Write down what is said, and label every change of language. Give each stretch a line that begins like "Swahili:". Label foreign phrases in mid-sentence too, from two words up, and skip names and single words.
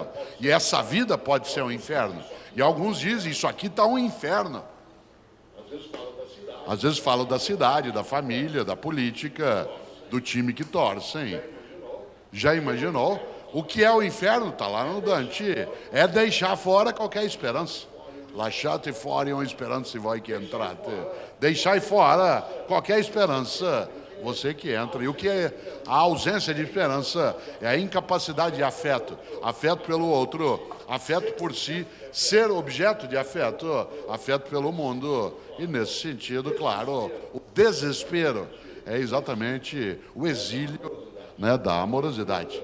Portuguese: E essa vida pode ser um inferno. E alguns dizem, isso aqui está um inferno. Às vezes falam da cidade, da família, da política, do time que torcem. Já imaginou? O que é o inferno? Está lá no Dante. É deixar fora qualquer esperança.
Italian: Lasciate fuori ogni speranza se voi que entrate.
Portuguese: Deixar fora qualquer esperança. Você que entra. E o que é a ausência de esperança? É a incapacidade de afeto. Afeto pelo outro, afeto por si, ser objeto de afeto, afeto pelo mundo. E nesse sentido, claro, o desespero é exatamente o exílio, né, da amorosidade.